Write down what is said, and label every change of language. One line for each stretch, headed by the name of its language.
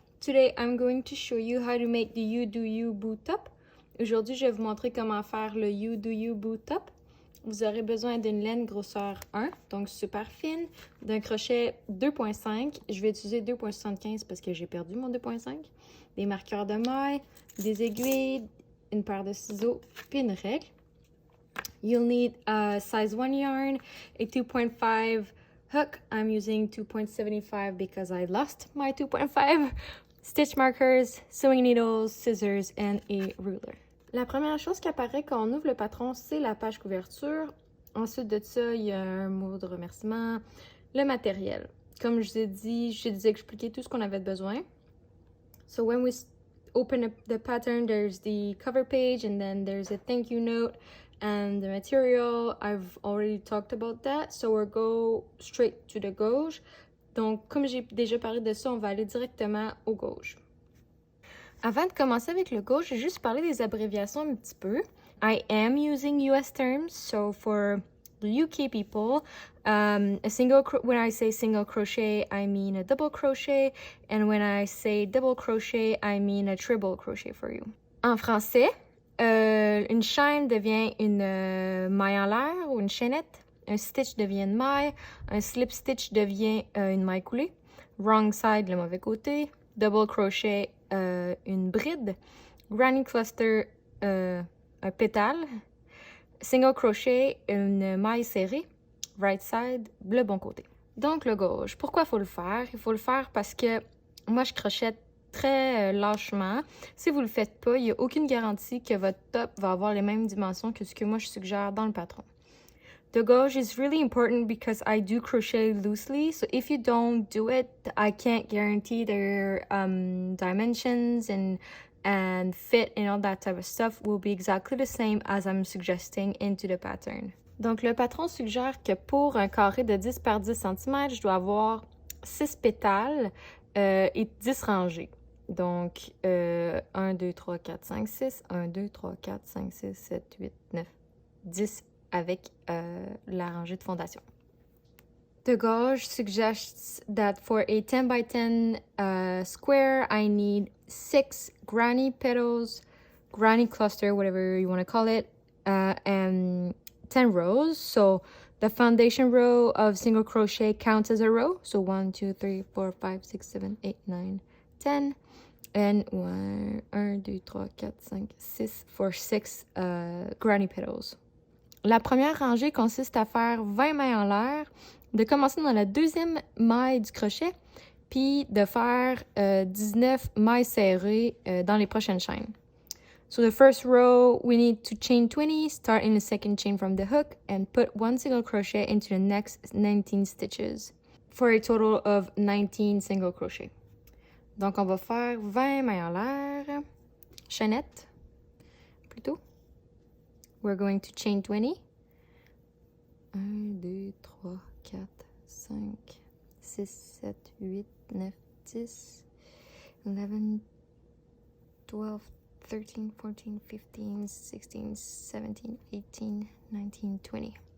English: Today I'm going to show you how to make the You Do You boot top.
French: Aujourd'hui, je vais vous montrer comment faire le You Do You boot top. Vous aurez besoin d'une laine grosseur 1, donc super fine, d'un crochet 2.5. Je vais utiliser 2.75 parce que j'ai perdu mon 2.5. Des marqueurs de maille, des aiguilles, une paire de ciseaux, puis une règle.
English: You'll need a size 1 yarn, a 2.5 hook. I'm using 2.75 because I lost my 2.5. Stitch markers, sewing needles, scissors, and a ruler.
French: La première chose qui apparaît quand on ouvre le patron, c'est la page couverture. Ensuite de ça, il y a un mot de remerciement, le matériel. Comme je vous ai dit, j'ai déjà expliqué tout ce qu'on avait besoin.
English: So when we open up the pattern, there's the cover page and then there's a thank you note. And the material, I've already talked about that, so we'll go straight to the gauge.
French: Donc, comme j'ai déjà parlé de ça, on va aller directement au gauge. Avant de commencer avec le gauge, je vais juste parler des abréviations un petit peu.
English: I am using US terms, so for the UK people, when I say single crochet, I mean a double crochet, and when I say double crochet, I mean a triple crochet for you.
French: En français, une chaîne devient une maille en l'air ou une chaînette. Un stitch devient une maille. Un slip stitch devient une maille coulée. Wrong side, le mauvais côté. Double crochet, une bride. Granny cluster, un pétale. Single crochet, une maille serrée. Right side, le bon côté. Donc le gauche, pourquoi il faut le faire? Il faut le faire parce que moi je crochette très lâchement. Si vous le faites pas, il n'y a aucune garantie que votre top va avoir les mêmes dimensions que ce que moi je suggère dans le patron.
English: The gauge is really important because I do crochet loosely, so if you don't do it, I can't guarantee their dimensions and fit and all that type of stuff will be exactly the same as I'm suggesting into the pattern.
French: Donc le patron suggère que pour un carré de 10 par 10 cm, je dois avoir 6 pétales et 10 rangées. Donc, 1, 2, 3, 4, 5, 6. 1, 2, 3, 4, 5, 6, 7, 8, 9, 10 avec la rangée de fondation.
English: The gauge suggests that for a 10 by 10 square, I need 6 granny petals, granny cluster, whatever you want to call it, and 10 rows. So the foundation row of single crochet counts as a row. So 1, 2, 3, 4, 5, 6, 7, 8, 9, 10. And 1, 2, 3, 4, 5, 6 for 6 granny petals.
French: La première rangée consiste à faire 20 mailles en l'air, de commencer dans la deuxième maille du crochet, puis de faire 19 mailles serrées dans les prochaines chaînes.
English: So the first row, we need to chain 20, start in the second chain from the hook, and put 1 single crochet into the next 19 stitches, for a total of 19 single crochet.
French: Donc, on va faire 20 mailles en l'air, chaînette, plutôt.
English: We're going to chain 20. 1, 2, 3, 4, 5, 6, 7, 8, 9, 10, 11, 12, 13, 14, 15, 16, 17, 18, 19, 20.